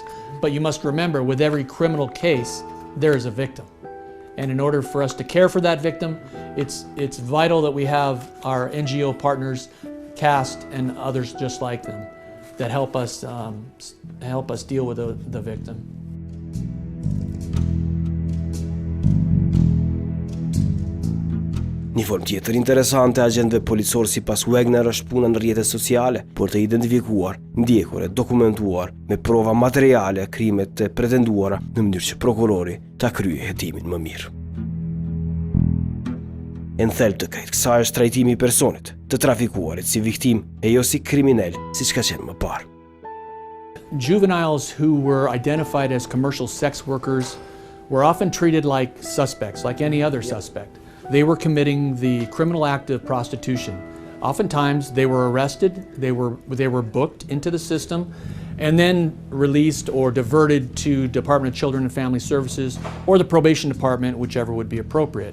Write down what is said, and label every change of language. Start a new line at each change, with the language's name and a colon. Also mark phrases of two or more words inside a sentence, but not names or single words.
English: But you must remember, with every criminal case, there is a victim. And in order for us to care for that victim, it's vital that we have our NGO partners, CAST and others just like them, that help us deal with the victim.
Albanian: Një formë tjetër interesante agjentëve policor sipas Wagner është puna në rrjetet sociale për të identifikuar, ndjekur e dokumentuar me prova materiale krimet e pretenduara në mënyrë që prokurori ta kryejë hetimin më mirë. E në thelb të krejt kësaj është trajtimi i personit, të trafikuarit si viktim e jo si kriminal, siç ka qenë më parë.
English: Juveniles who were identified as commercial sex workers were often treated like suspects, like any other suspect. They were committing the criminal act of prostitution. Oftentimes they were arrested, they were booked into the system, and then released or diverted to Department of Children and Family Services or the probation department, whichever would be appropriate.